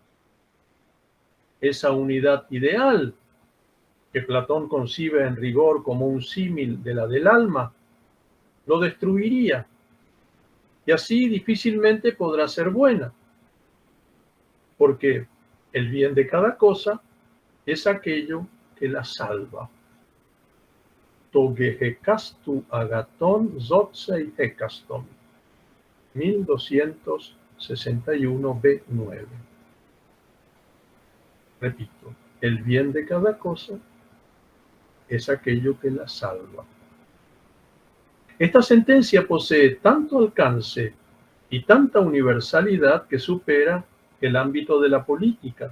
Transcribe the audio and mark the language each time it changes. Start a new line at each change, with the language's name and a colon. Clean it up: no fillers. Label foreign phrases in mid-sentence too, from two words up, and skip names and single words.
Spanish: Esa unidad ideal, que Platón concibe en rigor como un símil de la del alma, lo destruiría, y así difícilmente podrá ser buena, porque el bien de cada cosa es aquello que la salva.
Greek: τὸ γὰρ ἑκάστου ἀγαθὸν σῴζει ἕκαστον.
Spanish: 1261 B9. Repito, el bien de cada cosa es aquello que la salva. Esta sentencia posee tanto alcance y tanta universalidad que supera el ámbito de la política.